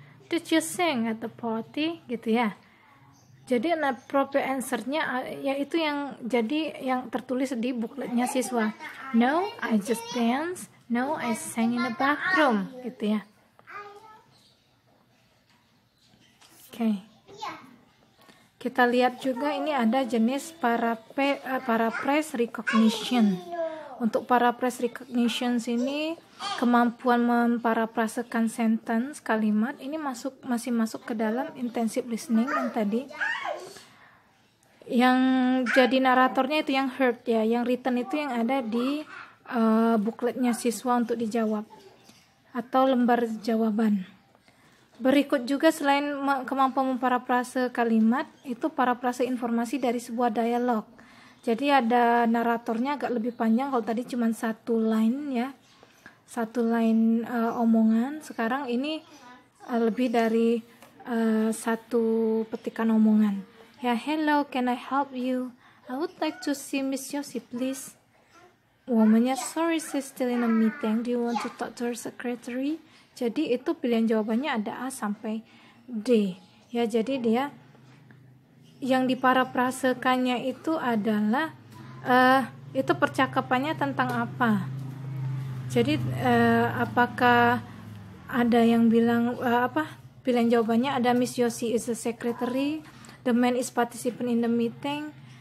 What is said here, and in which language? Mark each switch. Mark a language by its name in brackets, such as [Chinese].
[English] Did you sing at the party? [Indonesian] Gitu ya. Jadi proper answer-nya yaitu yang jadi yang tertulis di bukletnya siswa. [English] No, I just dance. No, I sang in the bathroom. [Indonesian] Gitu ya. Oke. Kita lihat juga ini ada jenis paraphrase recognition. Untuk paraphrase recognition ini kemampuan memparafrasekan sentence, kalimat, ini masih masuk ke dalam intensive listening yang tadi. Yang jadi naratornya itu yang heard ya, yang written itu yang ada di bukletnya siswa untuk dijawab atau lembar jawaban. Berikut juga selain kemampuan memparafrase kalimat, itu parafrase informasi dari sebuah dialog. Jadi ada naratornya agak lebih panjang, kalau tadi cuma satu line ya, satu line omongan. Sekarang ini lebih dari satu petikan omongan. [English] Ya, hello, can I help you? I would like to see Miss Yosi, please. Womannya, sorry, she's still in a meeting. Do you want to talk to her secretary? [Indonesian] Jadi itu pilihan jawabannya ada A sampai D. Ya, jadi dia yang diparafrasekannya itu adalah itu percakapannya tentang apa. Jadi apakah ada yang bilang pilihan jawabannya ada [English] Miss Yosi is the secretary, the man is participant in the meeting.